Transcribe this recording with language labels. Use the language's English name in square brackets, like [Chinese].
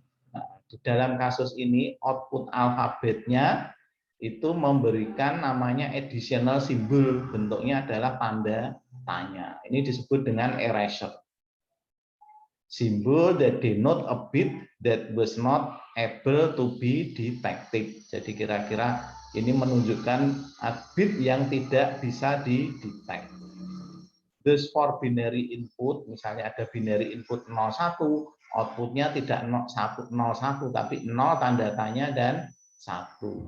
[Indonesian] Nah, di dalam kasus ini output alfabetnya itu memberikan namanya additional symbol, bentuknya adalah tanda tanya. Ini disebut dengan erasure. [English] Symbol that denote a bit that was not able to be detected. [Indonesian] Jadi kira-kira ini menunjukkan bit yang tidak bisa didetek. [English] Thus for binary input, [Indonesian] misalnya ada binary input 01, outputnya tidak 01, tapi 0 tanda tanya dan 1.